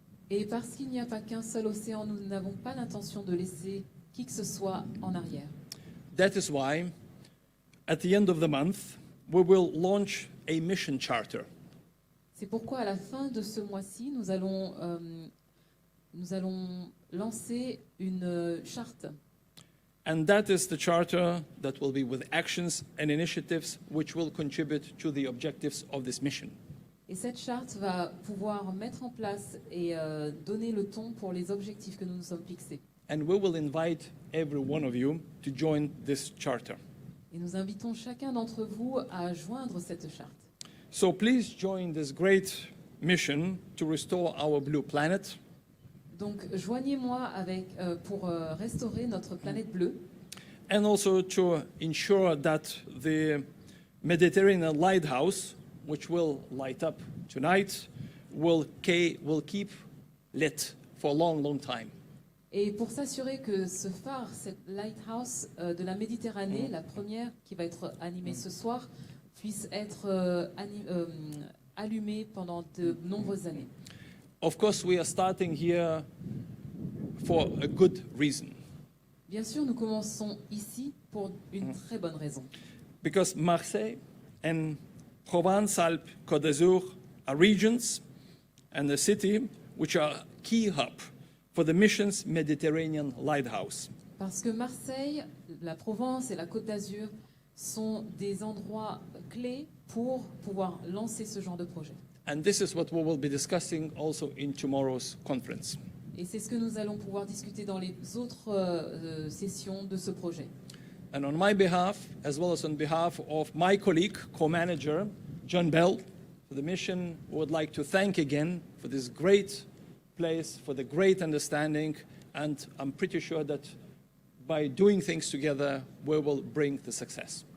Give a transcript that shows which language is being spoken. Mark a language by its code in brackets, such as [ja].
[fr] Et parce qu'il n'y a pas qu'un seul océan, nous n'avons pas l'intention de laisser qui que ce soit en arrière. [en] That is why, at the end of the month, we will launch a mission charter. [fr] C'est pourquoi à la fin de ce mois-ci, nous allons lancer une charte. [en] And that is the charter that will be with actions and initiatives which will contribute to the objectives of this mission. [fr] Et cette charte va pouvoir mettre en place et donner le ton pour les objectifs que nous nous sommes fixés. [en] And we will invite every one of you to join this charter. [fr] Et nous invitons chacun d'entre vous à joindre cette charte. [en] So please join this great mission to restore our blue planet. [fr] Donc joignez-moi pour restaurer notre planète bleue [en] And also to ensure that the Mediterranean lighthouse, which will light up tonight, will keep lit for a long, long time. [fr] et pour s'assurer que ce phare, cette lighthouse de la Méditerranée, la première qui va être animée ce soir, puisse être allumée pendant de nombreuses années. [en] Of course, we are starting here for a good reason. [fr] Bien sûr, nous commençons ici pour une très bonne raison. [en] Because Marseille and Provence-Alpes-Côte d'Azur are regions and a city which are key hub for the mission's Mediterranean lighthouse. [fr] Parce que Marseille, la Provence et la Côte d'Azur sont des endroits clés pour pouvoir lancer ce genre de projet. [en] And this is what we will be discussing also in tomorrow's conference. [fr] Et c'est ce que nous allons pouvoir discuter dans les autres sessions de ce projet. [en] And on my behalf, as well as on behalf of my colleague, co-manager, John Bell, for the mission, we would like to thank again for this great place, for the great understanding, and I'm pretty sure that by doing things together, we will bring the success.